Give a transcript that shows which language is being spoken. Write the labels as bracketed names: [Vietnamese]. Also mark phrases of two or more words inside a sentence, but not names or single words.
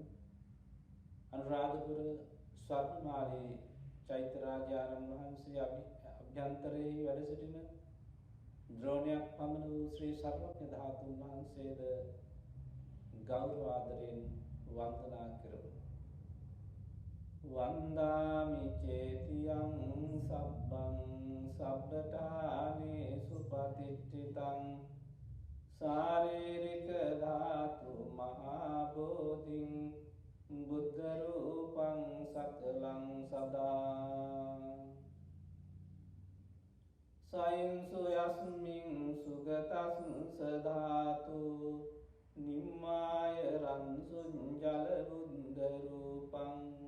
[Sinhala] අනුරාධපුර ස්වර්ණමාලී චෛත්‍යරාජාණන් වහන්සේ අභ්‍යන්තරයේ වැඩ සිටින ද්‍රෝණයක් පමණ වූ ශ්‍රී සර්වඥ ධාතුන් වහන්සේද ගෞරව ආදරයෙන් වන්දනා කරමු. [Pali] වන්දාමි චේතියං සබ්බං සබ්බඨානේසු පතිච්චිතං ශාරීරික ධාතු මහා බෝධින් බුද්ධ රූපං සකලං සදා සයින්සු යස්මින් සුගතස්ස ධාතු නිම්මාය රන්සුං ජල බුද්ධ රූපං